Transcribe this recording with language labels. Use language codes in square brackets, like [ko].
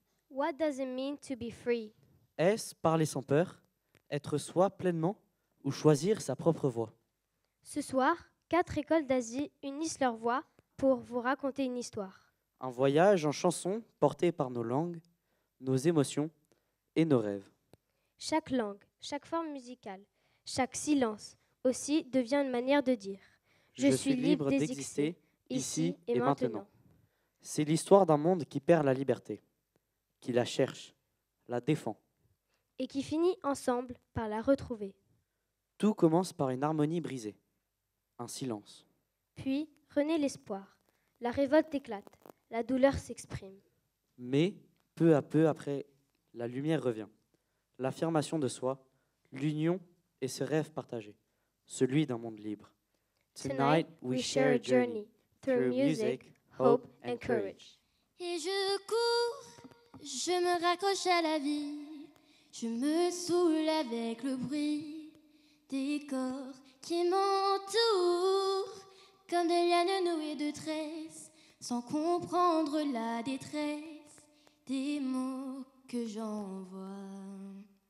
[en] What does it mean to be free? [fr] Est-ce parler sans peur, être soi pleinement ou choisir sa propre voie? Ce soir, 4 écoles d'Asie unissent leurs voix pour vous raconter une histoire. Un voyage en chansons porté par nos langues, nos émotions et nos rêves. Chaque langue, chaque forme musicale, chaque silence aussi devient une manière de dire « Je suis libre d'exister, ici et maintenant ». C'est l'histoire d'un monde qui perd la liberté, qui la cherche, la défend. Et qui finit ensemble par la retrouver. Tout commence par une harmonie brisée, un silence. Puis renaît l'espoir. La révolte éclate, la douleur s'exprime. Mais, peu à peu après, la lumière revient. L'affirmation de soi, l'union et ce rêve partagé, celui d'un monde libre. [en] Tonight we share a journey through music, hope and courage. [fr] Et je cours, je me raccroche à la vie, je me saoule avec le bruit des corps qui m'entourent, comme des lianes nouées de tresses, sans comprendre la détresse des mots que j'envoie.